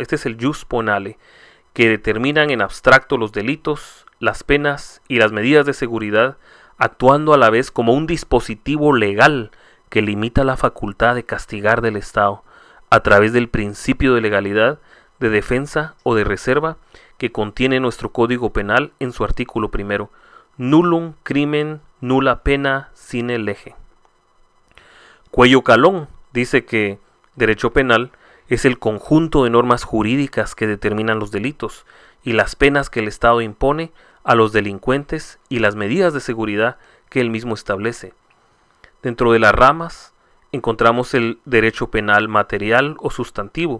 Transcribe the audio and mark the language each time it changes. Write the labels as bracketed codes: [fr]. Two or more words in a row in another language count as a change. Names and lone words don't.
[es] Este es el [la] jus ponale, [es] que determinan en abstracto los delitos, las penas y las medidas de seguridad, actuando a la vez como un dispositivo legal que limita la facultad de castigar del Estado a través del principio de legalidad, de defensa o de reserva que contiene nuestro Código Penal en su artículo primero, [la] nullum crimen nulla pena sine lege. [es] Cuello Calón dice que derecho penal es el conjunto de normas jurídicas que determinan los delitos y las penas que el Estado impone a los delincuentes y las medidas de seguridad que él mismo establece. Dentro de las ramas encontramos el derecho penal material o sustantivo.